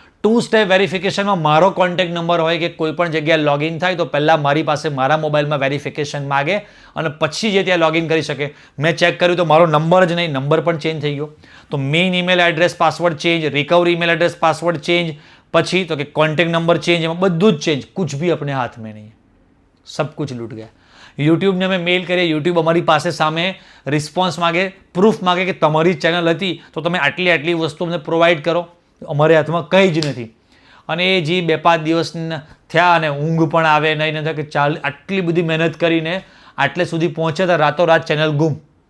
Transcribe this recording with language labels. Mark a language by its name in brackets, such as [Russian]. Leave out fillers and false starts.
[Gujarati] 2 step વેરિફિકેશનમાં મારો contact number હોય કે કોઈ પણ જગ્યાએ લોગિન થાય તો પહેલાં મારી પાસે મારા મોબાઈલમાં વેરિફિકેશન માગે અને પછી જે ત્યાં લોગિન કરી શકે. મેં ચેક કર્યું તો મારો નંબર જ નહીં, નંબર પણ ચેન્જ થઈ ગયો. તો main email address password change, recovery email address password change, પછી તો કે કોન્ટેક્ટ નંબર ચેન્જ, એમાં બધું જ ચેન્જ. [Hindi] કુછ ભી अपने हाथ में नहीं, सब कुछ लूट गया. [Gujarati] યુટ્યુબને અમે મેલ કરીએ, યુટ્યુબ અમારી પાસે સામે રિસ્પોન્સ માગે, પ્રૂફ માગે કે તમારી ચેનલ હતી તો તમે આટલી વસ્તુ અમને પ્રોવાઈડ કરો. અમારે હાથમાં કંઈ જ નથી. અને એ જે 2-5 દિવસ થયા અને ઊંઘ પણ આવે નહીં, નથી કે આટલી બધી મહેનત કરીને આટલે સુધી પહોંચ્યા હતા, રાતોરાત ચેનલ ગુમ.